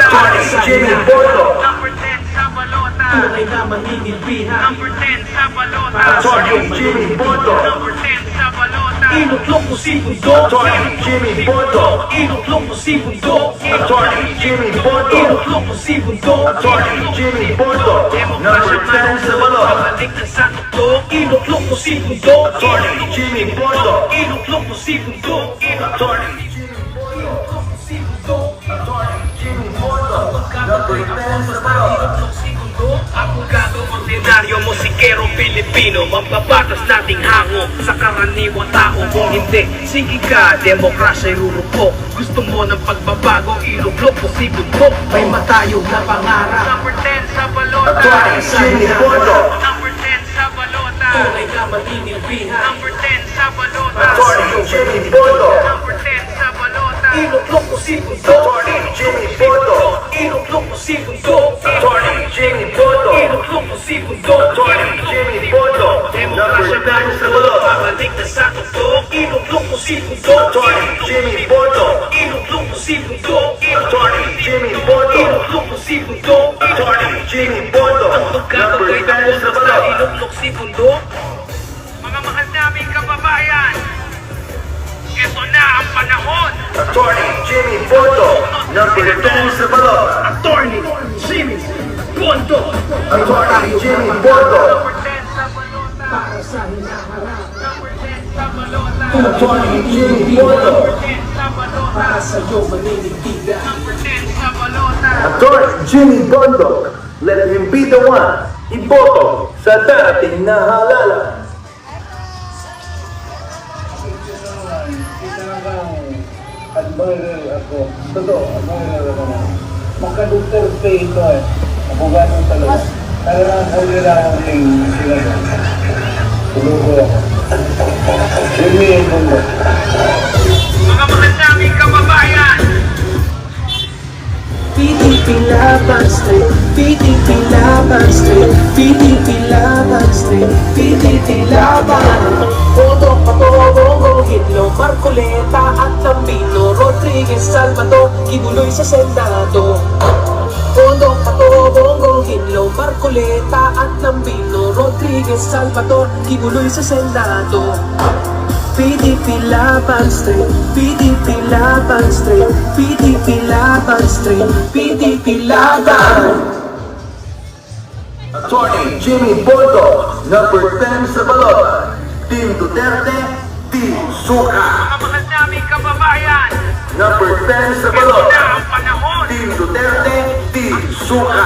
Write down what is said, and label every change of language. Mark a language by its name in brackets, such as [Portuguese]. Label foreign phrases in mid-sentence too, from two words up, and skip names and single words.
[Filipino] Attorney Jimmy Bondo. Number 10 sa balota. Tunay na maninilbihan. Number 10 sa balota. Attorney Jimmy Bondo. Number 10 sa balota. Inuklok mo si Bundo. Attorney Jimmy Bondo. Inuklok mo si Bundo. Attorney Jimmy Bondo. Inuklok mo si Bundo. Attorney Jimmy Bondo. Number 10 sa balota. Babalik na sa tuktok. Inuklok mo si Bundo. Attorney Jimmy Bondo. Inuklok mo si Bundo. Attorney Jimmy Bondo. Attorney Jimmy Bondo. Number 10 sa balota. Abogado ordinaryo, musikero Pilipino. Mambabatas nating hango sa karaniwang tao. Kung hindi, sige ka, demokrasya rurupok. Gusto mo ng pagbabago, inuklok mo si Bundo. May matayog na pangarap. Number 10 sa balota. Attorney Jimmy Bondo. Number 10 sa balota. Tunay na maninilbihan. Number 10 sa balota. Attorney Jimmy Bondo. Number 10 sa balota. Inuklok mo si Bundo. Attorney Jimmy Bondo. Inuklok mo si Bundo. Attorney Jimmy Bondo. Inuklok mo si Bundo. Attorney Jimmy Bondo. Number 10 sa balota. Babalik na sa tuktok. Inuklok mo si Bundo. Attorney Jimmy Bondo. Inuklok mo si Bundo. Attorney Jimmy Bondo. Inuklok mo si Bundo. Attorney Jimmy Bondo. Number 10 sa balota. Inuklok si Bundo. Mga mahal naming kababayan, ito na ang panahon. Attorney Jimmy Bondo. Number 10 sa balota. Attorney Jimmy Bondo. Attorney Jimmy Bondo. Number 10 sa balota. Para sa hinaharap. Number 10 sa balota. Attorney Jimmy Bondo. Number 10 sa balota. Para sa iyo maninindigan. Number 10 sa balota. Attorney Jimmy Bondo. [English] Let him be the one. [Filipino] iboto sa darating na halalan. Talagang admirer ako. Totoo, admirer ako na. Magka-Duterte ito eh. Abogado talaga. Talagang huli lang ang sila doon. Tulugo ako. Hindi yung mundo. Mga mahal naming kababayan, PDP Laban Street, PDP Laban Street, PDP Laban Street, PDP Laban. Boto, Pato, Bongo, Hitlo, Marcoleta at Lambino, Rodriguez, Salvador, Kibuloy sa Senado. Boto, Pato, Bongo, Hitlo, Marcoleta at Lambino, Rodriguez, Salvador, Kibuloy sa Senado. PDP Laban Street, PDP Laban Street, PDP Laban Street, PDP Laban. Attorney Jimmy Bondo, number 10 sa balota. Team Duterte, Team Suka. mga mahal naming kababayan, Number 10 sa ito na balota. ang panahon. Team Duterte, Team Suka.